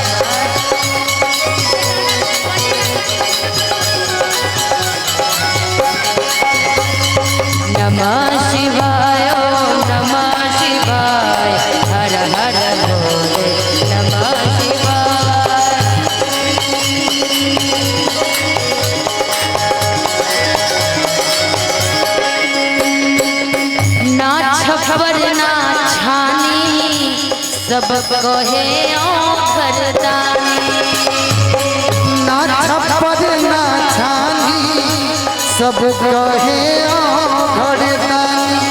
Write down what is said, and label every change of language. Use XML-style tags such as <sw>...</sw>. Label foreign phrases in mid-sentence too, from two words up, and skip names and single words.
<sa>नमः शिवाय ओम नमः शिवाय,</sa> <hi>हर हर भोले</hi> <sa>नमः शिवाय।</sa> <hi>ना छप्पर ना छानी, सब कहे औखरदानी, ना छप्पर ना छानी, सब कहे घरदानी।</hi>